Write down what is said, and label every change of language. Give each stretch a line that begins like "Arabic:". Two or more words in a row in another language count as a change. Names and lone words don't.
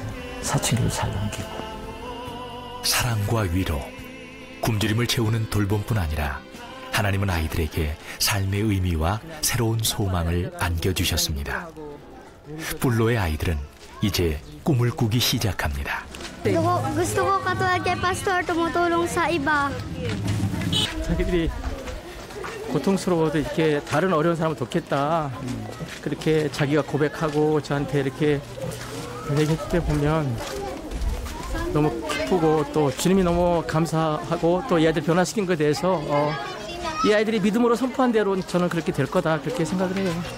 Korean: 사춘기를 잘 넘기고. 사랑과 위로, 굶주림을 채우는 돌봄뿐 아니라 하나님은 아이들에게 삶의 의미와 새로운 소망을 안겨주셨습니다. 뿔로의 아이들은 이제 꿈을 꾸기 시작합니다.
Filipino: Gusto ko katulad kay Pastor tumutulong sa iba.
Korean: 자기들이 고통스러워도 이렇게 다른 어려운 사람을 돕겠다. 그렇게 자기가 고백하고 저한테 이렇게 얘기할 때 보면 너무 기쁘고 또 주님이 너무 감사하고 또 이 아이들 변화시킨 것에 대해서 이 아이들이 믿음으로 선포한 대로 저는 그렇게 될 거다 그렇게 생각을 해요.